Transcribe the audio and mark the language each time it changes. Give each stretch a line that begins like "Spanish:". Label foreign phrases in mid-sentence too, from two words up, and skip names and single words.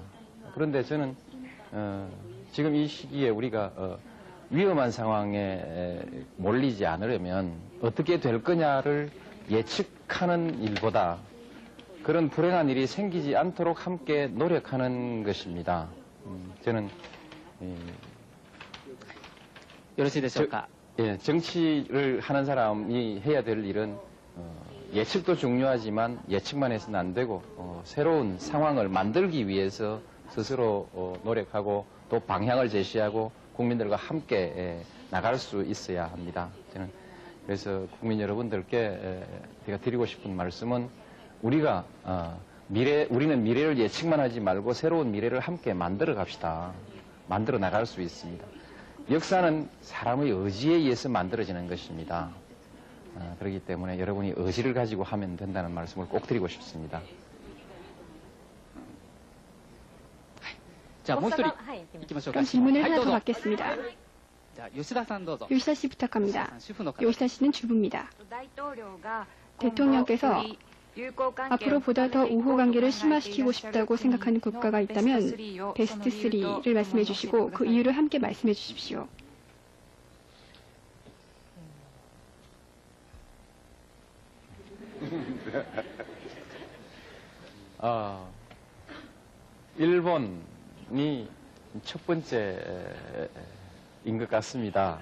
Korean: 그런데 저는 지금 이 시기에 우리가 위험한 상황에 몰리지 않으려면 어떻게 될 거냐를 예측하는 일보다 그런 불행한 일이 생기지 않도록 함께 노력하는 것입니다. 저는
Japanese: よろしいでしょうか。
Korean: 정치를 하는 사람이 해야 될 일은 예측도 중요하지만 예측만 해서는 안 되고 새로운 상황을 만들기 위해서 스스로 노력하고 또 방향을 제시하고 국민들과 함께 나갈 수 있어야 합니다. 저는 그래서 국민 여러분들께 제가 드리고 싶은 말씀은 우리가 우리는 미래를 예측만 하지 말고 새로운 미래를 함께 만들어 갑시다. 만들어 나갈 수 있습니다. 역사는 사람의 의지에 의해서 만들어지는 것입니다. 그렇기 때문에 여러분이 의지를 가지고 하면 된다는 말씀을 꼭 드리고 싶습니다.
Japanese: じゃあもう一人はい、行きま行きましょうか。
Korean: 그럼 질문을
Japanese: はい、
Korean: 하나
Japanese: どう
Korean: 더
Japanese: ぞ。
Korean: 받겠습니다.
Japanese: じゃあ吉田さんどうぞ。
Korean: 요시다 씨 부탁합니다.
Japanese: 主婦の方。
Korean: 요시다 씨는 주부입니다. 대통령께서 앞으로 보다 더 우호 관계를 심화시키고 싶다고 생각하는 국가가 있다면 베스트 3를 말씀해 주시고 그 이유를 함께 말씀해 주십시오. 일본이 첫 번째인 것 같습니다.